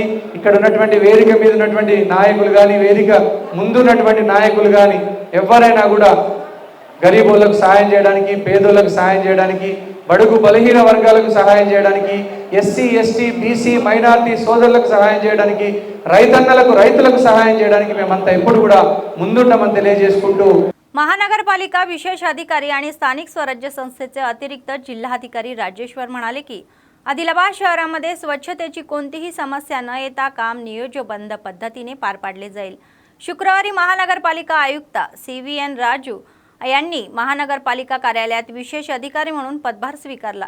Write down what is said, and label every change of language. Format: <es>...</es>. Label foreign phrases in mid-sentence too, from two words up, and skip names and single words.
<te>ఇక్కడ ఉన్నటువంటి వేదిక మీద ఉన్నటువంటి నాయకులు కానీ, వేదిక ముందున్నటువంటి నాయకులు కానీ ఎవరైనా కూడా గరీబోళ్ళకు సహాయం చేయడానికి, పేదోళ్ళకు సహాయం చేయడానికి, బడుగు బలహీన వర్గాలకు సహాయం చేయడానికి, ఎస్సీ, ఎస్టీ, బీసీ, మైనారిటీ సోదరులకు సహాయం చేయడానికి, రైతులకు సహాయం చేయడానికి మేమంతా ఎప్పుడు కూడా ముందుంటామని తెలియజేసుకుంటू</te> <mr>महानगरपालिका विशेष अधिकारी आणि स्थानिक स्वराज्य संस्थेचे अतिरिक्त जिल्हाधिकारी राजेश्वर म्हणाले की आदिलाबाद शहरामध्ये स्वच्छतेची कोणतीही समस्या न येता काम नियोजनबद्ध पद्धतीने पार पाडले जाईल. शुक्रवारी महानगरपालिका आयुक्त CVN राजू यांनी महानगरपालिका कार्यालयात विशेष अधिकारी म्हणून पदभार स्वीकारला.</mr>